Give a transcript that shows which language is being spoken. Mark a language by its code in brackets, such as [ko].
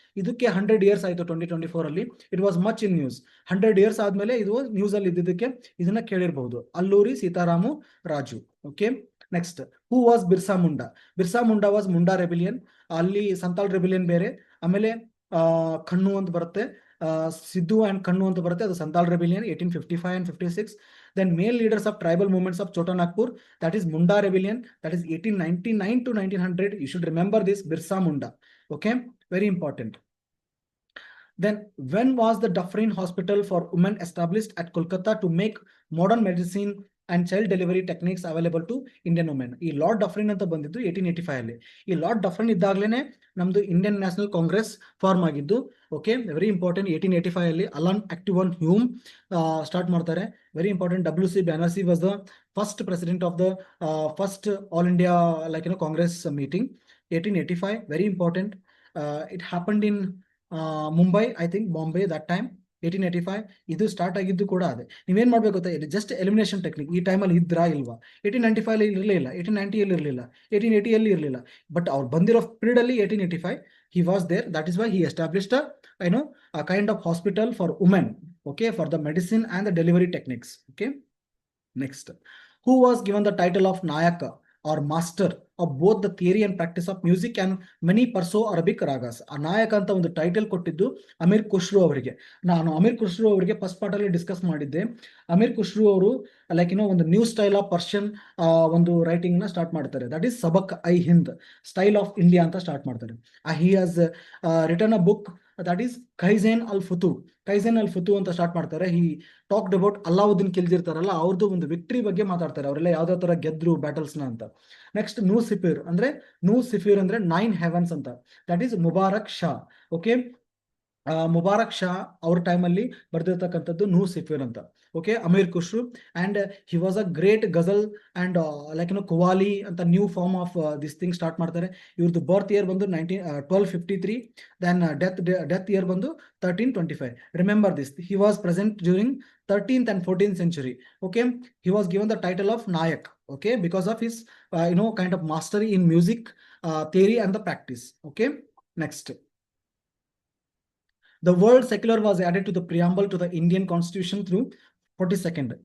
[kn] ಇದಕ್ಕೆ 100 years ಆಯ್ತು 2024 ಅಲ್ಲಿ. [en] It was much in news. [kn] 100 years ಆದ್ಮೇಲೆ ಇದು ನ್ಯೂಸ್ ಅಲ್ಲಿ ಇದ್ದಿದ್ದಕ್ಕೆ ಇದನ್ನ ಕೇಳಿರಬಹುದು, Alluri Sitaram Raju. Okay, [en] Next, who was Birsa Munda? Birsa Munda was Munda rebellion. [kn] ಅಲ್ಲಿ ಸಂತಾಲ್ ರೆಬಿಲಿಯನ್ ಬೇರೆ, ಆಮೇಲೆ ಖಣ್ಣು ಅಂತ ಬರುತ್ತೆ, ಸಿದ್ದು ಅಂಡ್ ಖಣ್ಣು ಅಂತ ಬರುತ್ತೆ, ಅದು Santhal rebellion 1855 and 56. [en] Then male leaders of tribal movements of Chota Nagpur, that is Munda rebellion, that is 1899 to 1900. You should remember this, Birsa Munda. Okay, very important. Then when was the Dufferin Hospital for Women established at Kolkata to make modern medicine and child delivery techniques available to Indian women? [kn] ಈ lord ಡಫ್ರಿನ್ ಅಂತ ಬಂದಿದ್ದು 1885 ಅಲ್ಲಿ. ಈ lord ಡಫ್ರಿನ್ ಇದ್ದಾಗಲೇ ನಮ್ದು Indian national Congress form ಆಗಿದ್ದು. [en] Okay, very important. [kn] 1885 ಅಲ್ಲಿ alone ಆಕ್ಟಿವನ್ Hume start ಮಾಡ್ತಾರೆ. [en] Very important. WC Banerjee was the first president of the first all India congress meeting, 1885. Very important. It happened in Mumbai, I think Bombay that time, 1885. [kn] ಇದು start ಆಗಿದ್ದು ಕೂಡ ಅದೇ. ನೀವೇನ್ ಮಾಡ್ಬೇಕು ಗೊತ್ತಾ, ಜಸ್ಟ್ ಎಲಿಮಿನೇಷನ್ ಟೆಕ್ನಿಕ್. ಈ ಟೈಮಲ್ಲಿ ಇದ್ರಾ ಇಲ್ವಾ? 1895 ಇರಲಿಲ್ಲ, 1890 ಇರಲಿಲ್ಲ, 1880 ಇರಲಿಲ್ಲ. ಬಟ್ ಅವ್ರು ಬಂದಿರೋ ಪೀರಿಯಡ್ ಅಲ್ಲಿ 1885 [en] he was there. That is why he established a kind of hospital for women, okay, for the medicine and the delivery techniques. Okay, next, who was given the title of Nayaka or master of both the theory and practice of music and many Perso-Arabic ragas? [kn] ಆ ನಾಯಕ ಅಂತ ಒಂದು title ಕೊಟ್ಟಿದ್ದು ಅಮೀರ್ ಖುಷ್ರು ಅವರಿಗೆ. ನಾನು ಅಮೀರ್ ಖುಷ್ರು ಅವರಿಗೆ first part ಅಲ್ಲಿ discuss ಮಾಡಿದ್ದೆ. ಅಮೀರ್ ಖುಷ್ರು ಅವರು ಒಂದು ನ್ಯೂ ಸ್ಟೈಲ್ ಆಫ್ ಪರ್ಷಿಯನ್ ಒಂದು ರೈಟಿಂಗ್ ನ ಸ್ಟಾರ್ಟ್ ಮಾಡ್ತಾರೆ. [en] that is ಸಬಕ್ ಐ Hind style of India [kn] ಅಂತ ಸ್ಟಾರ್ಟ್ ಮಾಡ್ತಾರೆ. [en] He has return a book that is Khazain al Futuh. [kn] ಕೈಝೆನ್ ಅಲ್ ಫುತು ಅಂತ ಸ್ಟಾರ್ಟ್ ಮಾಡ್ತಾರೆ. [en] he talked about [kn] ಅಲಾವುದ್ದೀನ್ ಖಿಲ್ಜಿರ್ತಾರಲ್ಲ, ಅವ್ರದ್ದು ಒಂದು ವಿಕ್ಟ್ರಿ ಬಗ್ಗೆ ಮಾತಾಡ್ತಾರೆ, ಅವರೆಲ್ಲ ಯಾವ್ದಾವ ತರ ಗೆದ್ರು ಬ್ಯಾಟಲ್ಸ್ ನ ಅಂತ. ನೆಕ್ಸ್ಟ್, ನೂ ಸಿಫಿರ್ ಅಂದ್ರೆ 9 ಹೆವನ್ಸ್ ಅಂತ, that is Mubarak Shah. Okay, Mubarak Shah ಅವ್ರ ಟೈಮಲ್ಲಿ ಬರ್ದಿರ್ತಕ್ಕಂಥದ್ದು ನೂ ಸಿಫಿರ್ ಅಂತ. Okay, Amir ಖುಷ್ರು. [en] And he was a great ghazal and qawwali ಅಂತ new form of this thing start ಮಾಡ್ತಾರೆ. [kn] ಇವ್ರದ್ದು ಬರ್ತ್ ಇಯರ್ ಬಂದು 1253. ದೆನ್ ಡೆತ್ ಇಯರ್ ಬಂದು 1325. [en] Remember this, he was present during 13th and 14th century. Okay, he was given the title of Nayak, okay, because of his kind of mastery in music, theory and the practice. Okay, next, the word secular was added to the preamble to the Indian Constitution through 42nd.